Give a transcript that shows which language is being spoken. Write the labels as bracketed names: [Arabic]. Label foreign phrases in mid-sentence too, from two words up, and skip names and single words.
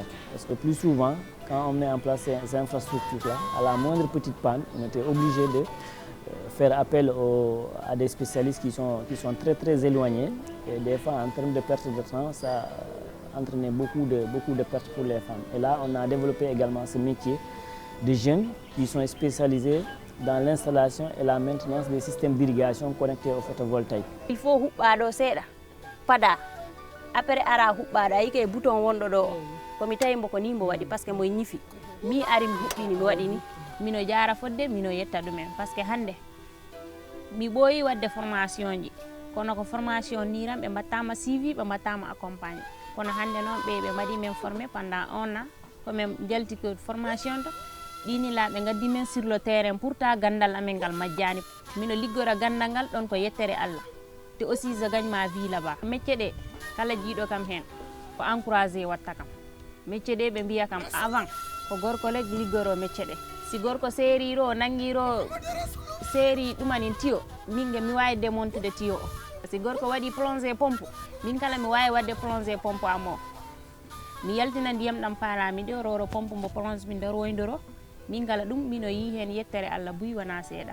[French] Parce que plus souvent, quand on met en place ces infrastructures-là, à la moindre petite panne, on était obligé de faire appel à des spécialistes qui sont très éloignés. Et des fois, en termes de perte de temps, ça entraînait beaucoup de pertes pour les femmes. Et là, on a développé également ce métier de jeunes qui sont spécialisés dans l'installation et la maintenance des systèmes d'irrigation connectés au photovoltaïque. Il faut [Fula] huɓɓaɗo seeɗa pada après ara huɓɓaɗa yike bouton wonɗo ɗo komi tawi mbo ko ni mbo waɗi [French] par ce que [Fula] mbo ñifi mi ari mi huɓɓini mi waɗi ni mino jara fodde mino yetta ɗumen [French] par ce que [Fula] hande mi ɓooyi wadde formation ji kono ko formation ni tan ɓe mbattama suivi ɓe mbattama accompagné kono hande noon ɓe mbaɗi men [French] formé pendant 1 an [Fula] komin jalti ko formation to ɗini laaɓe gaddi men [French] sur le terrain [Fula] pourtant gandal amen ngal majjani mino liggora gandal ngal ɗon ko yettere Allah te [French] aussi je gagne ma vie là-bas métier [Fula] ɗe kala jiiɗo kam hen ko encouragé watta kam métier ɗe ɓe mbiya kam avant ko gorko leg liggoro métier ɗe si gorko seeriro nangiro seeri ɗumanin tiyo minge mi wawi démontude tiyo o si gorko waɗi [French] plongé pompe [Fula] min kala mi wawi wadde [French] plongé pompe [Fula] amo mi yaltina ndiyam ɗam parami ɗo roro pompe mbo plonge mi nder woydoro min kala ɗum mino yi hen yettere Allah buy wona seeɗa